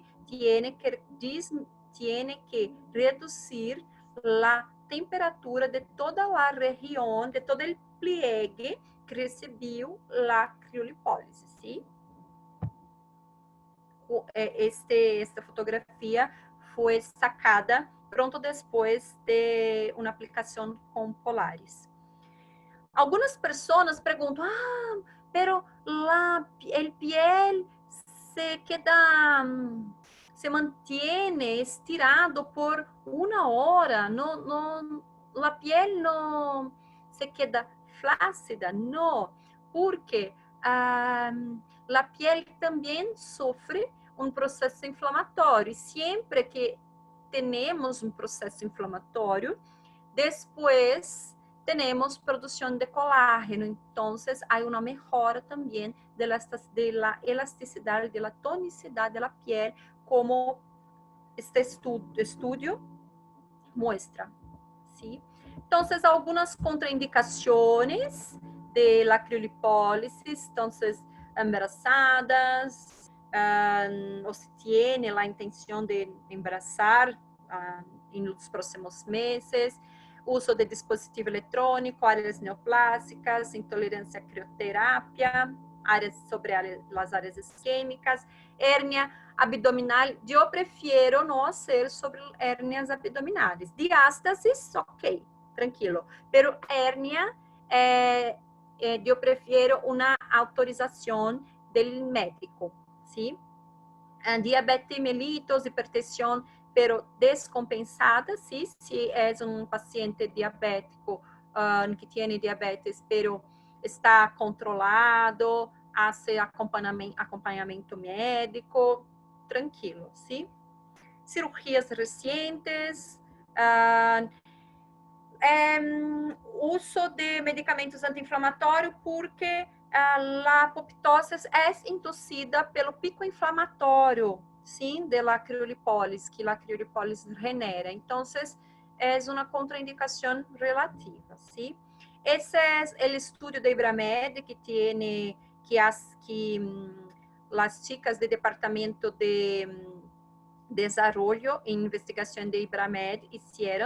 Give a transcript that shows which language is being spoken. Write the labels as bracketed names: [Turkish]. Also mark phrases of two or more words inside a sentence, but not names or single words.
[Spanish] Tiene que reducir la temperatura de toda la región, de todo el pliegue que recibió la criolipólise, ¿sí? [Portuguese] Esta fotografia foi sacada pronto depois de uma aplicação com Polaris. Algumas pessoas perguntam, [Spanish] pero el piel se mantiene estirado por 1 hora, la piel no se queda flácida, no, porque la piel también sufre un proceso inflamatório. [Portuguese] Sempre que temos um processo inflamatório, depois temos produção de colágeno. Então, há uma melhora também de la elasticidade, de la tonicidade da piel, [Spanish] como este estudio muestra, ¿sí? Entonces, algunas contraindicaciones de la criolipólisis, entonces, embarazadas, o si tiene la intención de embarazar en los próximos meses, uso de dispositivo electrónico, áreas neoplásicas, intolerancia a crioterapia, sobre las áreas isquêmicas, hérnia abdominal. [Portuguese] Eu prefiro não hacer sobre hérnias abdominais. [Spanish] Diástasis, ok, tranquilo. Pero [Portuguese] hérnia, eu prefiro uma autorização do médico, [Spanish] ¿sí? Diabetes mellitus, hipertensión, pero descompensada, ¿sí? Si es un paciente diabético que tiene diabetes, pero está controlado, hace [Portuguese] acompanhamento médico, [Spanish] tranquilo, ¿sí? Cirugías recientes, [Portuguese] uso de medicamentos anti-inflamatórios, porque a apoptose é induzida pelo pico inflamatório, sim, da criolipólise, que a criolipólise genera. Então, é uma contraindicação relativa, sim. Esse é o estudo de Ibramed que tem que as chicas do departamento de desarrollo e investigação de Ibramed hicieron.